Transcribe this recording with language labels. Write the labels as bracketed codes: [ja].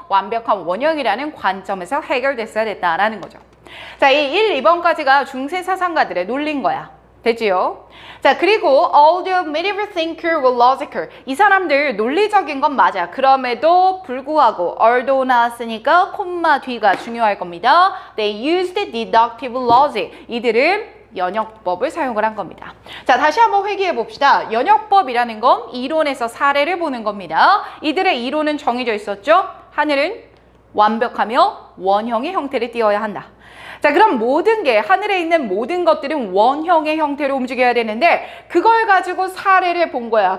[ko] 완벽한 원형이라는 관점에서 해결됐어야 됐다라는 거죠. 자, 이 1, 2번까지가 중세 사상가들의 논리인 거야. 됐지요? 자, 그리고 [en] although medieval thinker were logical, [ko] 이 사람들 논리적인 건 맞아. 그럼에도 불구하고 [en] although [ko] 나왔으니까 콤마 뒤가 중요할 겁니다. [en] They used deductive logic. [ko] 이들은 연역법을 사용을 한 겁니다. 자, 다시 한번 회귀해 봅시다. 연역법이라는 건 이론에서 사례를 보는 겁니다. 이들의 이론은 정해져 있었죠. 하늘은 완벽하며 원형의 형태를 띄어야 한다. 자, 그럼 모든 게 하늘에 있는 모든 것들은 원형의 형태로 움직여야 되는데 그걸 가지고 사례를 본 거야.